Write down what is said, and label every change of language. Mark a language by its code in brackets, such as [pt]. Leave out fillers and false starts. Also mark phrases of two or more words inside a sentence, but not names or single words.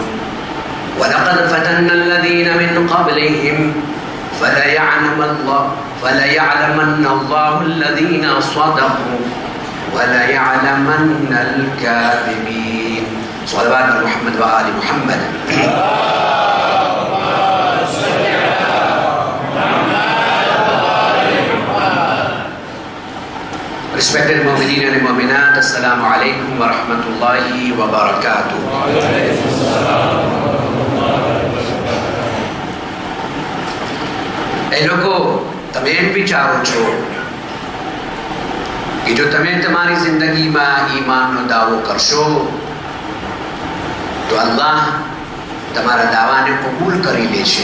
[ar] ولقد فتنا الذين من قبلهم فليعلمن الله الذين صدقوا وليعلمن الكاذبين. صلوات محمد وآل محمد. [en] Respected Mu'mineen and Mu'minat, [ar] السلام عليكم ورحمة الله وبركاته. [gu] એ લોકો તમે એમ વિચારો છો કે જો તમે તમારી જિંદગીમાં ઈમાનનો દાવો કરશો તો અલ્લાહ તમારા દાવાને કબૂલ કરી લેશે.